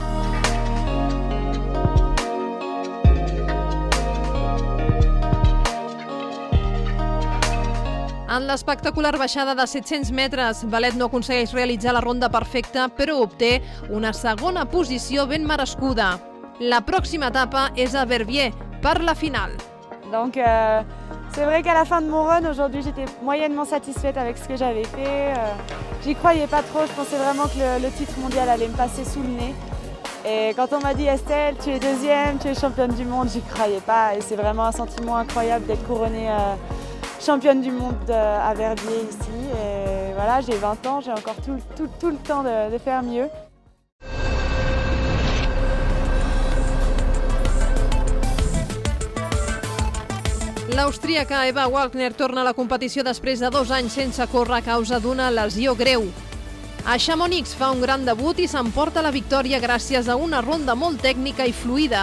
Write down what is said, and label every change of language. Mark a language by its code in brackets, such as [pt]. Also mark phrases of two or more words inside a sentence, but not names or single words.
[ca] En l'espectacular baixada de 700 metres, Vallet no aconsegueix realitzar la ronda perfecta, però obté una segona posició ben merescuda. La pròxima etapa és a Verbier, per la final. [fr] Donc c'est vrai qu'à la fin de mon run, aujourd'hui j'étais moyennement satisfaite avec ce que j'avais fait. J'y croyais pas trop, je pensais vraiment que le titre mondial allait me passer sous le nez. Et quand on m'a dit Estelle, tu es deuxième, tu es championne du monde, j'y croyais pas. Et c'est vraiment un sentiment incroyable d'être couronnée championne du monde à Verbier ici. Et voilà, j'ai 20 ans, j'ai encore tout le temps de faire mieux. [ca] L'austríaca Eva Wagner torna a la competició després de 2 anys sense córrer a causa d'una lesió greu. A Chamonix fa un gran debut i s'emporta la victòria gràcies a una ronda molt tècnica i fluida.